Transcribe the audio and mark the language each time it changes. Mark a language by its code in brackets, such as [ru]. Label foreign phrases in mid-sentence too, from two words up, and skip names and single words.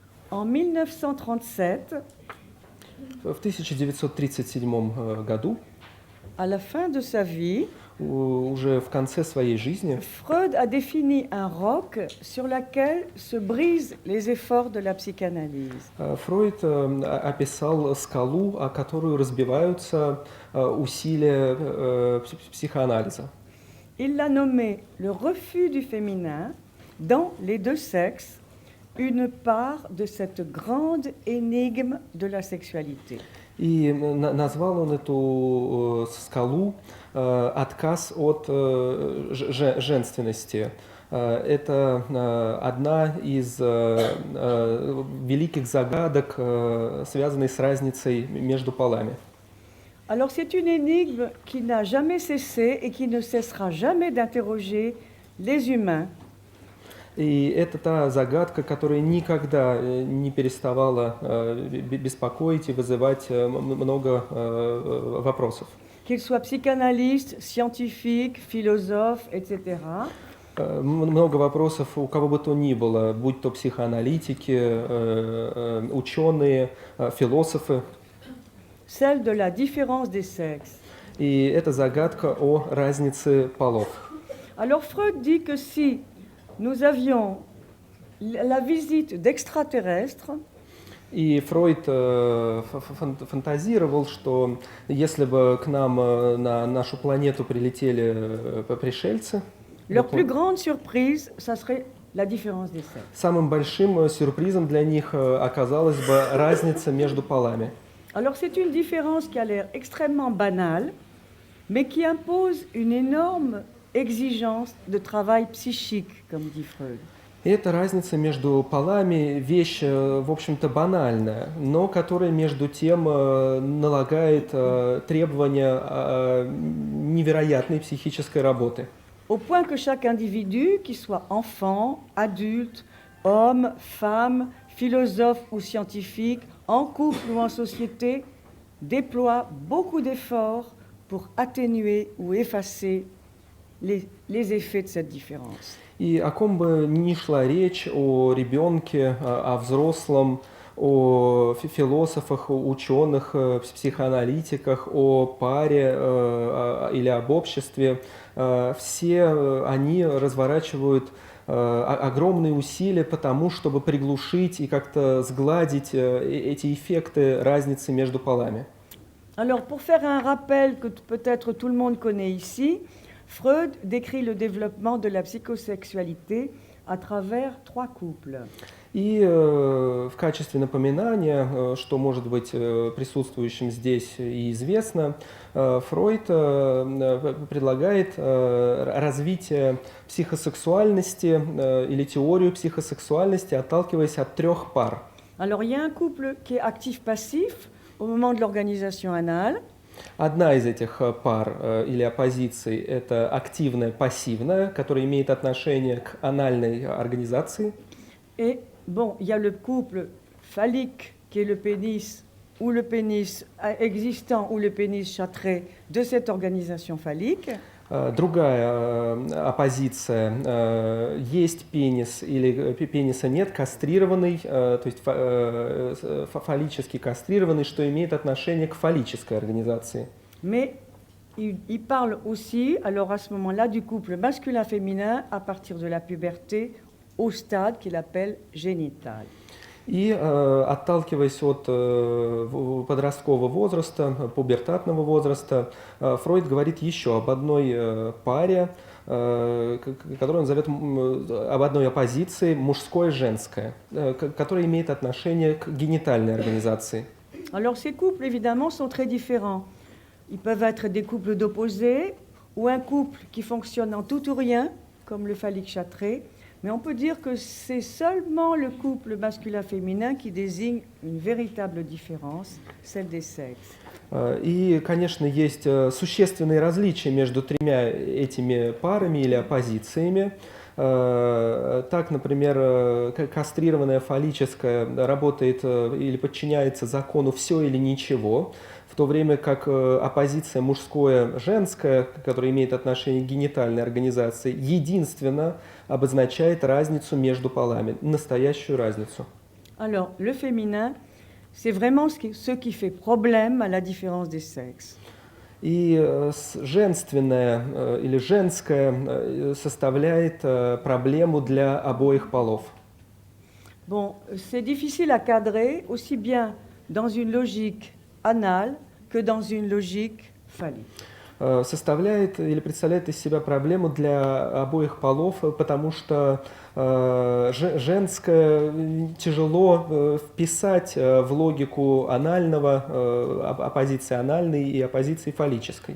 [fr] En 1937, [ru] В 1937 году, [fr] à la fin de sa vie, [ru] уже в конце своей жизни, [fr] Freud a défini un roc sur lequel se brisent les efforts de la psychanalyse. [ru] Фройд описал скалу, о которую разбиваются усилия психоанализа. [fr] Il l'a nommé le refus du féminin dans les deux sexes, une part de cette grande énigme de la sexualité. [ru] И назвал он эту скалу отказ от женственности. Это одна из великих загадок, связанной с разницей между полами. [fr] Alors c'est une énigme qui n'a jamais cessé et qui ne cessera jamais d'interroger les humains. [ru] И это та загадка, которая никогда не переставала беспокоить и вызывать много вопросов. [fr] Qu'ils soient psychanalystes, scientifiques, philosophes, etc. [ru] Много вопросов у кого бы то ни было, будь то психоаналитики, ученые, философы. [fr] Celle de la différence des sexes. [ru] И это загадка о разнице полов. [fr] Alors Freud dit que si nous avions la visite d'extraterrestres, [ru] И Фройд фантазировал, что если бы к нам на нашу планету прилетели пришельцы, [fr] leur plus grande surprise, ça serait la différence des sexes. [ru] самым большим сюрпризом для них оказалась бы разница между полами. [fr] Alors c'est une différence qui a l'air extrêmement banale, mais qui impose une énorme exigence de travail psychique, comme dit Freud. [ru] И эта разница между полами вещь, в общем-то, банальная, но которая между тем налагает требования невероятной психической работы. [fr] Au point que chaque individu, qu'il soit enfant, adulte, homme, femme, philosophe ou scientifique, en couple ou en société, déploie beaucoup d'efforts pour atténuer ou effacer les effets de cette différence. [ru] И о ком бы ни шла речь, о ребенке, о взрослом, о философах, о ученых, психоаналитиках, о паре или об обществе, все они разворачивают огромные усилия по тому, чтобы приглушить и как-то сгладить эти эффекты разницы между полами. [fr] Alors, pour faire un rappel que peut-être tout le monde connaît ici, Freud décrit le développement de la psychosexualité à travers 3 couples. [ru] И в качестве напоминания, что может быть присутствующим здесь и известно, Фройд предлагает развитие психосексуальности или теорию психосексуальности, отталкиваясь от 3 пар. [fr] Alors, il y a un couple qui est actif-passif au moment de l'organisation anale. [ru] Одна из этих пар или оппозиций – это активная, пассивная, которая имеет отношение к анальной организации. [fr] Et bon, il y a le couple phallique qui est le pénis ou le pénis existant ou le pénis châtré de cette organisation phallique. [ru] Другая оппозиция – есть пенис или пениса нет, кастрированный, то есть фаллически кастрированный, что имеет отношение к фаллической организации. [fr] Mais il parle aussi, alors à ce moment-là, du couple masculin-féminin à partir de la puberté au stade qu'il appelle génital. [ru] И отталкиваясь от подросткового возраста, пубертатного возраста, Фройд говорит еще об одной паре, которую он зовет об одной оппозиции мужское-женское, которая имеет отношение к генитальной организации. [fr] Alors ces couples, évidemment, sont très différents. Ils peuvent être des couples d'opposés ou un couple qui fonctionne en tout ou rien, comme le phallique châtré. Mais on peut dire que c'est seulement le couple masculin-féminin qui désigne une véritable différence, celle des sexes. [ru] И, конечно, есть существенные различия между 3 этими парами или оппозициями. Так, например, кастрированная фаллическая работает или подчиняется закону «все или ничего», в то время как оппозиция мужское-женское, которая имеет отношение к генитальной организации, единственно обозначает разницу между полами, настоящую разницу. [fr] Alors, le féminin, c'est vraiment ce qui fait problème à la différence des sexes. [ru] И женственное или женское составляет проблему для обоих полов. [fr] Bon, c'est difficile à cadrer aussi bien dans une logique anale que dans une logique phallique. [ru] Составляет или представляет из себя проблему для обоих полов, потому что женское тяжело вписать в логику анального, оппозиции анальной и оппозиции фаллической.